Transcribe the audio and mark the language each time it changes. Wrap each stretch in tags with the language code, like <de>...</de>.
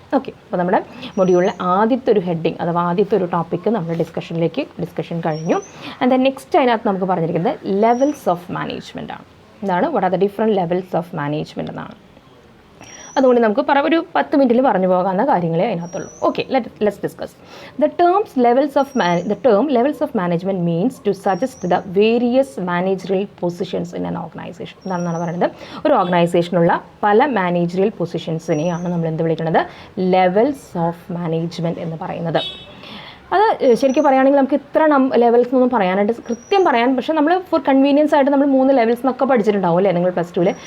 <ml>Okay, അപ്പോൾ നമ്മുടെ മൊഡ്യൂളിലെ ആദ്യത്തെ ഒരു ഹെഡിങ് അഥവാ ആദ്യത്തെ ഒരു ടോപ്പിക്ക് നമ്മുടെ ഡിസ്കഷൻ കഴിഞ്ഞു.</ml> <en>and then next</en> <ml>അതിനകത്ത് നമുക്ക് പറഞ്ഞിരിക്കുന്നത് ലെവൽസ് ഓഫ് മാനേജ്മെൻ്റ് ആണ്. എന്താണ്,</ml> <en>what are the different levels of management</en> <ml>എന്നാണ്. അതുകൊണ്ട് നമുക്ക് ഒരു 10 മിനിറ്റിൽ പറഞ്ഞു പോകാവുന്ന കാര്യങ്ങളെ അതിനകത്തുള്ളൂ.</ml> <en>Okay, let's discuss the term levels of management means to suggest the various managerial positions in an organization.</en> <ml>എന്താണെന്നാണ് പറയുന്നത്, ഒരു ഓർഗനൈസേഷനുള്ള പല മാനേജറിയൽ പൊസിഷൻസിനെയാണ് നമ്മൾ എന്ത് വിളിക്കുന്നത്, ലെവൽസ് ഓഫ് മാനേജ്മെൻറ്റ് എന്ന് പറയുന്നത്. അത് ശരിക്കും പറയുകയാണെങ്കിൽ നമുക്ക് ഇത്ര ലെവൽസ് എന്നൊന്നും പറയാനായിട്ട് കൃത്യം പറയാൻ, പക്ഷേ നമ്മൾ</ml> <en>for convenience</en> <ml>ആയിട്ട് നമ്മൾ 3 ലെവൽസ് എന്നൊക്കെ പഠിച്ചിട്ടുണ്ടാവും അല്ലേ നിങ്ങൾ +2-ൽ.</ml>